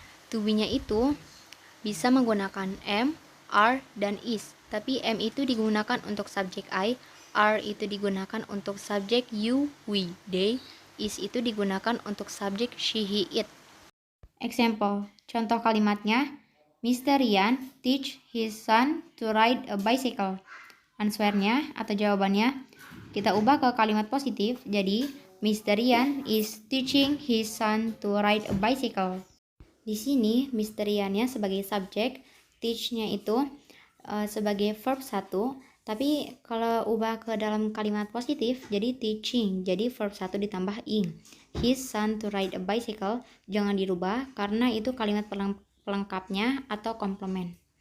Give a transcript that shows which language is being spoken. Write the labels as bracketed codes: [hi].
[id] To be-nya itu bisa menggunakan am, are, dan is. Tapi am itu digunakan untuk subjek I, are itu digunakan untuk subjek you, we, they, is itu digunakan untuk subjek she, he, it. Example, contoh kalimatnya, Mr. [en] Ryan teach his son to ride a bicycle. [id] Answernya atau jawabannya, kita ubah ke kalimat positif, jadi Mr. [en] Ryan is teaching his son to ride a bicycle. [id] Di sini Mr. Ryan-nya sebagai subjek, teach-nya itu sebagai verb 1, tapi kalau ubah ke dalam kalimat positif jadi teaching, jadi verb 1 ditambah ing. [en] His son to ride a bicycle [id] jangan dirubah karena itu kalimat pelengkapnya atau komplement.